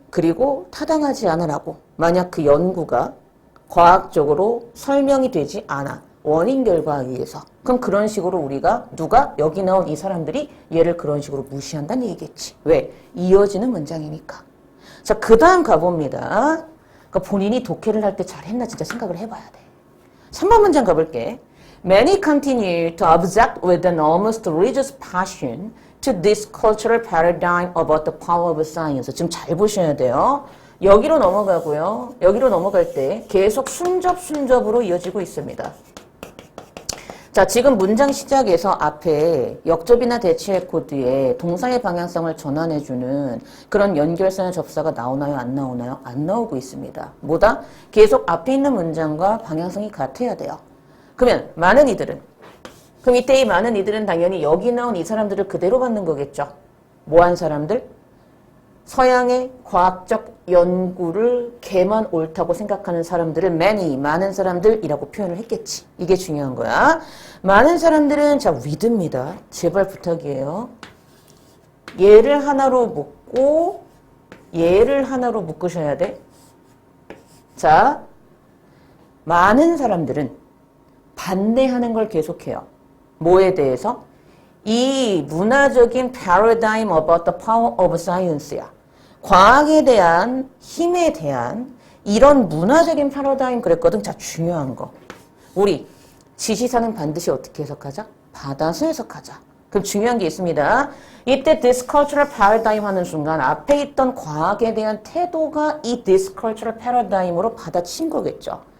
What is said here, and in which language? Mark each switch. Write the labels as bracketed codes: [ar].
[ko] 그리고 타당하지 않으라고. 만약 그 연구가 과학적으로 설명이 되지 않아. 원인 결과에 의해서. 그럼 그런 식으로 우리가 누가 여기 나온 이 사람들이 얘를 그런 식으로 무시한다는 얘기겠지. 왜? 이어지는 문장이니까. 자, 그 다음 가봅니다. 그러니까 본인이 독해를 할 때 잘했나 진짜 생각을 해봐야 돼. 3번 문장 가볼게. [en] Many continue to object with an almost religious passion to this cultural paradigm about the power of science. [ko] 지금 잘 보셔야 돼요. 여기로 넘어가고요. 여기로 넘어갈 때 계속 순접으로 이어지고 있습니다. 자, 지금 문장 시작에서 앞에 역접이나 대체의 코드에 동사의 방향성을 전환해주는 그런 연결선의 접사가 나오나요? 안 나오나요? 안 나오고 있습니다. 뭐다? 계속 앞에 있는 문장과 방향성이 같아야 돼요. 그러면 많은 이들은, 그럼 이때 이 많은 이들은 당연히 여기 나온 이 사람들을 그대로 받는 거겠죠. 뭐한 사람들? 서양의 과학적 연구를 걔만 옳다고 생각하는 사람들을 many, 많은 사람들이라고 표현을 했겠지. 이게 중요한 거야. 많은 사람들은 자, with입니다. 제발 부탁이에요. 얘를 하나로 묶고 얘를 하나로 묶으셔야 돼. 자, 많은 사람들은 반대하는 걸 계속해요. 뭐에 대해서? 이 문화적인 [en] paradigm about the power of science야. [ko] 과학에 대한 힘에 대한 이런 문화적인 패러다임 그랬거든. 자, 중요한 거. 우리 지시사는 반드시 어떻게 해석하자? 받아서 해석하자. 그럼 중요한 게 있습니다. 이때 [en] this cultural paradigm [ko] 하는 순간 앞에 있던 과학에 대한 태도가 이 this cultural paradigm으로 받아친 거겠죠.